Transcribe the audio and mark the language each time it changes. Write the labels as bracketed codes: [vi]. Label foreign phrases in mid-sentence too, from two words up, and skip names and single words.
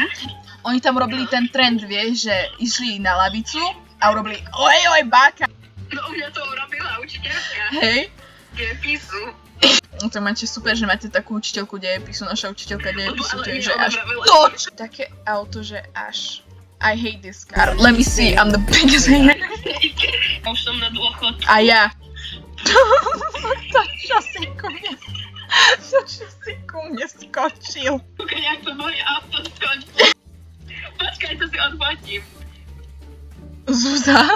[sk] Oni tam robili ten trend, vieš, že išli na lavicu a urobili ojoj báka. No u mňa to urobila učiteľka. Hej. Dejepisu. No to máte super, že máte takú učiteľku dejepisu. Naša učiteľka dejepisu, to je, že ona až vravela, toč. Také auto, že až. [en] I hate this car. Let me see, I'm the biggest hater. [sk] Už som na dôchod. A ja. To čo si ku mne skočil. Jak to moje auto skončí. Počkaj, to si odfotím. Zúza?